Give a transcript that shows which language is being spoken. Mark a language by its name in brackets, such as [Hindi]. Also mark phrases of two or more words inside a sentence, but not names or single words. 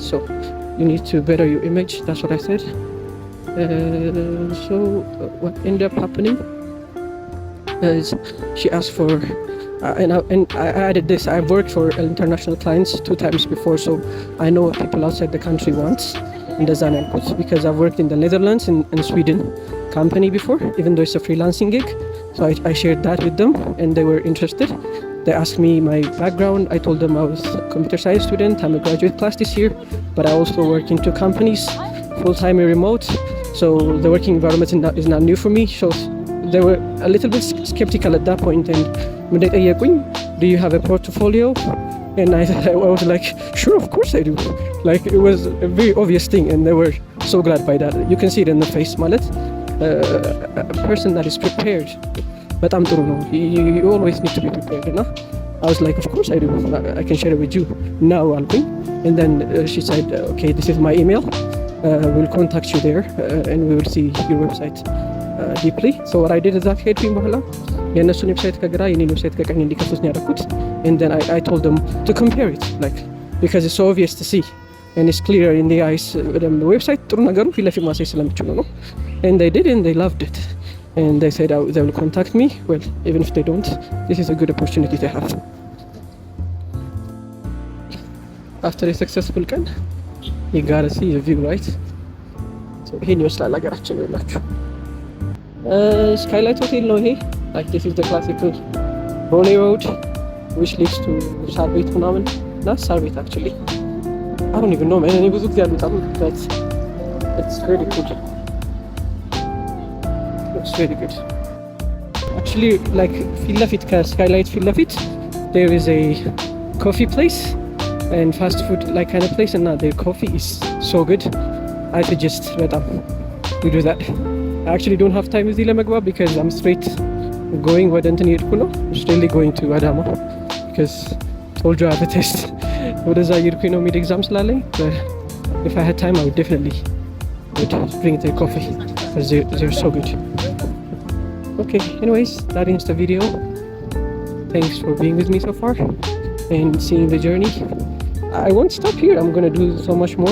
[English] So you need to better your image, that's what I said. So what ended up happening is she asked for and I added this. I've worked for international clients 2 times before, so I know what people outside the country want. [Amharic] እንደዛ ነው ያልኩት, [English] because I've worked in the Netherlands and Sweden company before, even though it's a freelancing gig. So I shared that with them and they were interested. They asked me my background. I told them I was a computer science student. I'm a graduate class this year, but I also work in 2 companies, full-time and remote. So the working environment is not new for me. So they were a little bit skeptical at that point. And do you have a portfolio? And I was like, sure, of course I do. Like, it was a very obvious thing, and they were so glad by that. You can see it in the face, ማለት a person that is prepared. [Amharic] በጣም ጥሩ ነው. [English] You always need to be prepared, እና I was like, of course I do. I can share it with you now, alvin. And then she said, okay, this is my email. We'll contact you there, and we will see your website deeply. So what I did is that [Amharic] ሄድኩኝ በኋላ የእነሱን ዌብሳይት ከግራ የኔን ዌብሳይት ከቀኝ እንዲከፍቱት ነው ያደረኩት. [English] And then I told them to compare it, like, because it's so obvious to see and it's clear in the eyes. The website [Amharic] ጥሩ ነገሩ ፊት ለፊት ማሳየት ስለሚችሉ ነው. [English] And they did, and they loved it. And they said they will contact me. Well, even if they don't, this is a good opportunity to have. After a successful ቀን you gotta see the view, right? [Amharic] So ይሄን ይመስላል ሀገራችን ይላችሁ. Skylight Hotel ነው ይሄ. [English] Like, this is the classical Bonny Road, which leads to Sarbet ምናምን. Not Sarbet actually. I don't even know, man. [Amharic] እኔ ብዙ ጊዜ አልመጣም, [English] but it's really good. It's really good. Actually, like, [Amharic] ፊት ለፊት ከስካይላይት ፊት ለፊት [English] there is a coffee place and fast food like kind of place, and their coffee is so good. I suggest በጣም we do that. I actually don't have time [Amharic] እዚህ ለመግባት [English] because I'm straight going [Amharic] ወደ እንትን እየሄድኩ ነው. [English] Straight going to Adama because told you I have a test. [Amharic] ወደዛ እየሄድኩኝ ነው, [English] mid exam [Amharic] ስላለኝ. [English] But if I had time I would definitely drink their coffee because they're so good. Okay, anyways, that ends the video. Thanks for being with me so far and seeing the journey. I won't stop here. I'm gonna do so much more.